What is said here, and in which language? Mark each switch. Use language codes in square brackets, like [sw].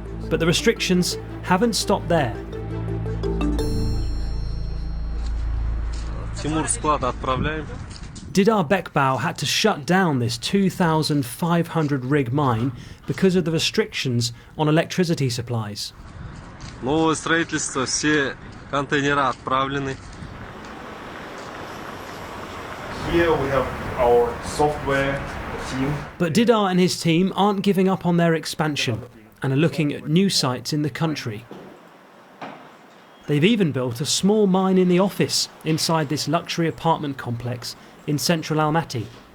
[en] But the restrictions haven't stopped there. Didar Bekbao had to shut down this 2,500 rig mine because of the restrictions on electricity supplies. [ru] Новое строительство, все контейнера отправлены. [en] Here we have our software team. But Didar and his team aren't giving up on their expansion and are looking at new sites in the country. They've even built a small mine in the office inside this luxury apartment complex in central Almaty.